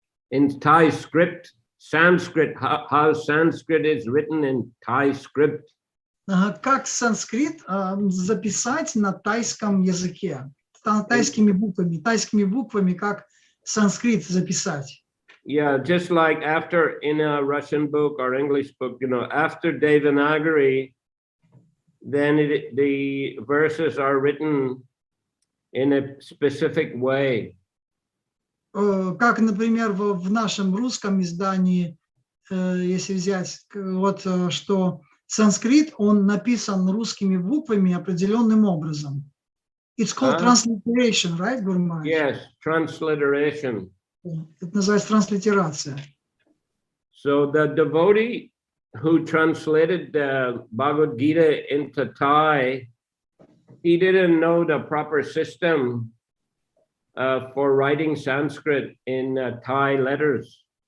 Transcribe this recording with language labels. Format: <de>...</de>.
<en>In Thai script, Sanskrit, how Sanskrit is written in Thai script.</en> <ru>Как санскрит записать на тайском языке, тайскими буквами, как санскрит записать.</ru> <en>Yeah, just like after in a Russian book or English book, after Devanagari, then the verses are written in a specific way.</en> <ru>Как, например, в нашем русском издании, если взять, вот что санскрит, он написан русскими буквами определенным образом.</ru> <en>It's called transliteration, right, Guru Maharaj? Yes, transliteration.</en> <ru>Это называется транслитерация.</ru> <en>So the devotee who translated the Bhagavad Gita into Thai, he didn't know the proper system for writing Sanskrit in Thai letters.</en>